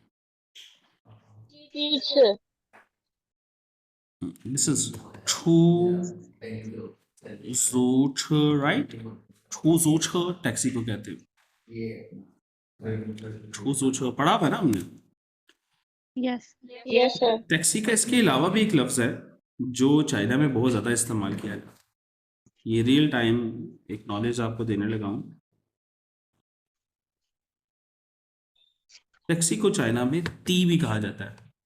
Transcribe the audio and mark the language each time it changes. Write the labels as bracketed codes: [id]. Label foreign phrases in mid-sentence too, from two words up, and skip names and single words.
[zh] 鸡翅 [en] this is [hi] 出租车 राइट 出租车 टैक्सी को कहते हैं 出租车 पढ़ा हुआ है ना हमने [en] yes yes sir [hi] टैक्सी का इसके अलावा भी एक लफ्ज है जो चाइना में बहुत ज्यादा इस्तेमाल किया है ये [en] real time [hi] एक नॉलेज आपको देने लगा हूं टैक्सी को चाइना में टी भी कहा जाता है